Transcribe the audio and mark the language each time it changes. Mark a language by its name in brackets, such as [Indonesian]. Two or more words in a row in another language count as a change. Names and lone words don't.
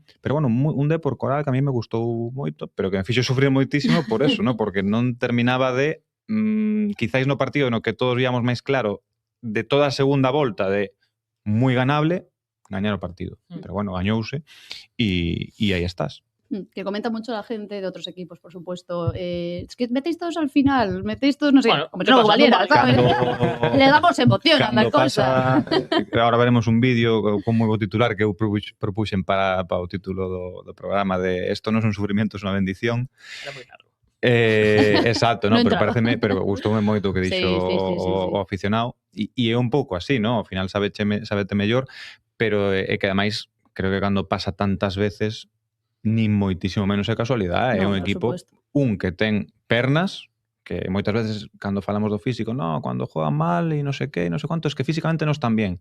[Galician] Pero bueno, un Depor Coral que a mí me gustou moito, pero que me fixo sufrir moitísimo por eso, ¿no? Porque non terminaba de, quizáis no partido no que todos víamos máis claro, de toda a segunda volta de moi ganable, gañar o partido. Pero bueno, gañouse e aí estás. [Spanish] Que comenta mucho la gente de otros equipos, por supuesto. Es que metéis todos al final, metéis todos, no sé, como si no valiera, ¿sabes? Le damos emoción a la cosa. Ahora veremos un vídeo [Galician] con moi bo titular que eu propuxen para o título do programa de Esto non é un sufrimiento, é unha bendición. Era moi largo. Exacto, no, pero gustoume moito o que dixo o aficionado e é un pouco así, no? Ao final sabete mellor, pero é que ademais creo que cando pasa tantas veces nin moitísimo menos é casualidade, é un equipo que ten pernas, que moitas veces cando falamos do físico, cando juegan mal e non sei que, non sei cuánto, [Spanish] es que físicamente [Galician] non están bien.